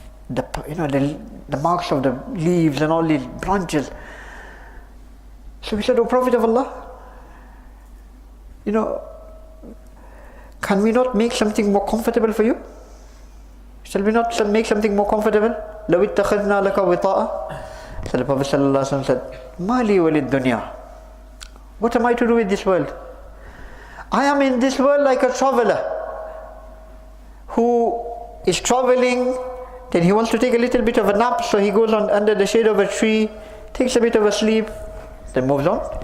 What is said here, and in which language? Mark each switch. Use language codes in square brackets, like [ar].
[en] The marks of the leaves and all these branches. So he said, O Prophet of Allah, can we not make something more comfortable for you? Shall we not make something more comfortable? [ar] لَوْ اتَّخَذْنَا لَكَ وِطَاءً. [en] So the Prophet ﷺ said, [ar] مَا لِي وَلِي الدُّنْيَا. [en] What am I to do with this world? I am in this world like a traveler who is traveling, then he wants to take a little bit of a nap, so he goes on under the shade of a tree, takes a bit of a sleep, then moves on.